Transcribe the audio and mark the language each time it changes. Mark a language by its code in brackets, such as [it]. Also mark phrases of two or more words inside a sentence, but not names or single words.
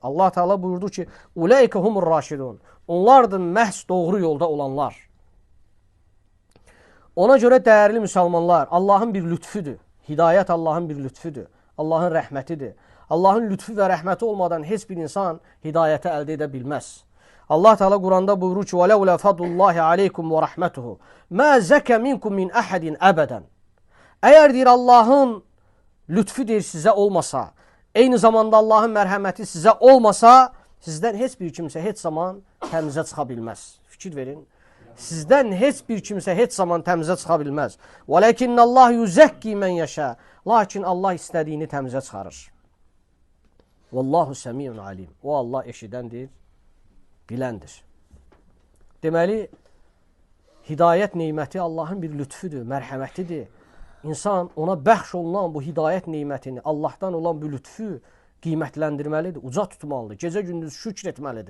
[ar] الله تعالى [az] buyurdu ki, [ar] أولئك هم الراشدون. [az] Onlardır məhz doğru yolda olanlar. Ona görə dəyərli müsəlmanlar, Allahın bir lütfüdür. Hidayət Allahın bir lütfüdür. Allahın rəhmətidir. Allahın lütfü və rəhməti olmadan heç bir insan hidayəti əldə edə bilməz. [ar] الله تعالى [az] Quranda buyurur ki, [ar] وَلَوْلَا فَضُ اللّٰهِ عَلَيْكُمْ وَرَحْمَتُهُ مَا زَكَ مِنْكُمْ مِنْ أَحَدٍ əbədən. [az] Əgər deyir Allahın lütfü deyir sizə olmasa, eyni zamanda Allahın mərhəməti sizə olmasa, sizdən heç bir kimsə heç zaman təmizə çıxa bilməz. Fikir verin. Sizdən heç bir kimsə heç zaman təmizə çıxa bilməz. [ar] وَلَكِنَّ اللّٰهُ يُزَكِّي مَنْ يَشَاءُ [az] Lakin Allah istədiyini təmizə çıxarır. [ar] والله سميع عليم. [az] O Allah eşidəndir, biləndir. Deməli, hidayət neyməti Allahın bir lütfüdür, mərhəmətidir. İnsan ona bəxş olunan bu hidayət neymətini, Allahdan olan bu lütfü qiymətləndirməlidir, uca tutmalıdır, gecə-gündüz şükr etməlidir.